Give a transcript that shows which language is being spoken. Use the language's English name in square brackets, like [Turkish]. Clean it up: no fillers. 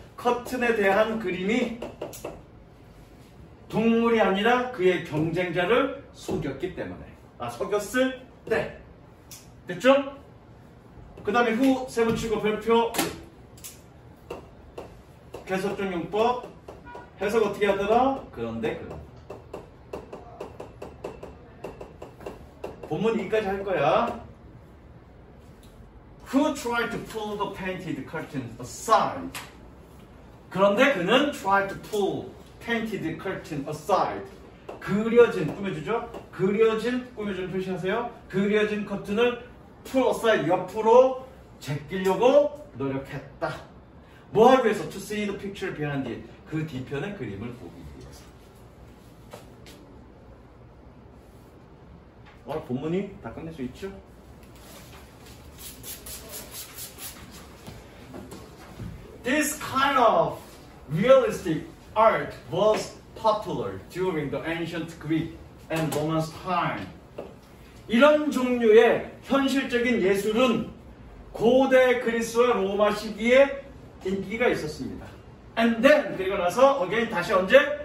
[Korean] 커튼에 대한 그림이 동물이 아니라 그의 경쟁자를 속였기 때문에 속였을 때 됐죠? 그 다음에 후 세부치고 별표 개속적 용법 해석 어떻게 하더라? 그런데 본문 여기까지 할 거야. [English] Who tried to pull the painted curtain aside? [Korean] 그런데 그는 [English] tried to pull painted curtain aside. [Korean] 그려진 꾸며주죠. 꾸며주는 표시하세요. 그려진 커튼을 [English] pull aside [Korean] 옆으로 제끼려고 노력했다. 뭐 하기 위해서? [English] To see the picture behind it. [Korean] 그 뒤편의 그림을 보기 위해서. 본문이 다 끝낼 수 있죠? [English] This kind of realistic art was popular during the ancient Greek and Roman time. [Korean] 이런 종류의 현실적인 예술은 고대 그리스와 로마 시기에 인기가 있었습니다. [English] And then [Korean] 그리고 나서 again 다시 언제?